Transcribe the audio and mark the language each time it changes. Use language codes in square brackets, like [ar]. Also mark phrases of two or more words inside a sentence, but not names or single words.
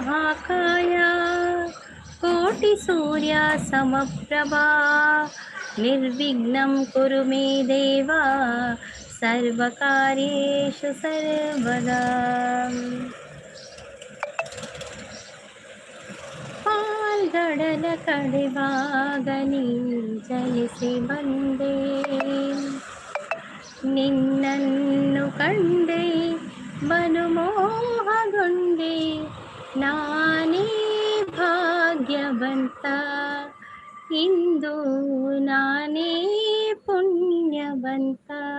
[sa] वक्रतुण्डमहाकाय कोटिसूर्य समप्रभा निर्विघ्नं कुरु मे देव सर्वकार्येषु सर्वदा। [kn] ಪಾಲ್ಗಡಲ ಕಡೆವಾಗ ನೀ ಜಯಿಸಿ ಬಂದೆ, ನಿನ್ನನ್ನು ಕಂಡೆ ಬಲು ಮೋಹಗೊಂಡೆ, ನಾನೇ ಭಾಗ್ಯವಂತ, ಇಂದು ನಾನೇ ಪುಣ್ಯವಂತ.